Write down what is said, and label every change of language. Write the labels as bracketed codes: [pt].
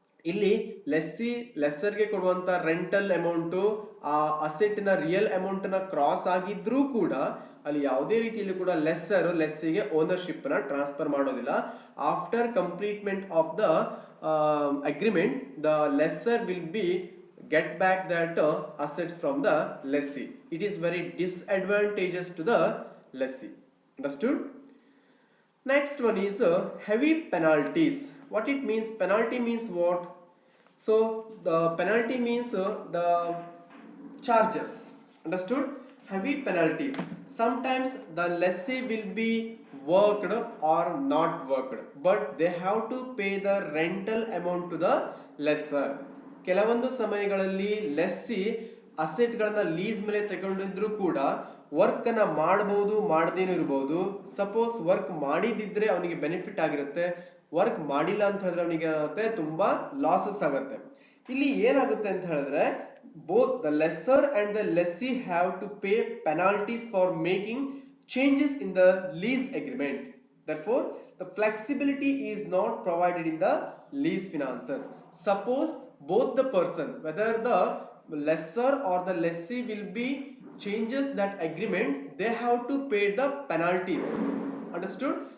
[kn] ಇಲ್ಲಿ ಲೆಸ್ಸರ್ಗೆ ಕೊಡುವಂತ rental amount ಆ ಅಸೆಟ್ ನ ರಿಯಲ್ ಅಮೌಂಟ್ ನ ಕ್ರಾಸ್ ಆಗಿದ್ರೂ ಕೂಡ ಅಲ್ಲಿ ಯಾವುದೇ ರೀತಿಯಲ್ಲಿ ಕೂಡ ಲೆಸ್ಸಿಗೆ ಓನರ್ಶಿಪ್ ನ ಟ್ರಾನ್ಸ್ಫರ್ ಮಾಡೋದಿಲ್ಲ. [en] After completement of the agreement, the lessor will be get back that assets from the lessee. It is very disadvantageous to the lessee. Understood? Next one is heavy penalties. What it means? Penalty means what? So the penalty means the charges. Understood? Heavy penalties. Sometimes the lessee will be worked or not worked, but they have to pay the rental amount to the lessor. [kn] ಕೆಲವೊಂದು ಸಮಯಗಳಲ್ಲಿ lessee asset ಗಳನ್ನ lease ಮೇಲೆ ತಗೊಂಡಿದ್ರು ಕೂಡ work ಅನ್ನ ಮಾಡಬಹುದು, ಮಾಡದೇನೂ ಇರಬಹುದು. Suppose work ಮಾಡಿದಿದ್ರೆ ಅವನಿಗೆ benefit ಆಗಿರುತ್ತೆ, ವರ್ಕ್ ಮಾಡಿಲ್ಲ ಅಂತ ಹೇಳಿದ್ರೆ ಅವನಿಗೆ ಏನಾಗುತ್ತೆ, ತುಂಬಾ ಲಾಸಸ್ ಆಗುತ್ತೆ. ಇಲ್ಲಿ ಏನಾಗುತ್ತೆ ಅಂತ ಹೇಳಿದ್ರೆ, [en] both the lessor and the lessee have to pay penalties for making changes in the lease agreement. Therefore the flexibility is not provided in the lease finances. Suppose both the person, whether the lessor or the lessee will be changes that agreement, they have to pay the penalties. Understood?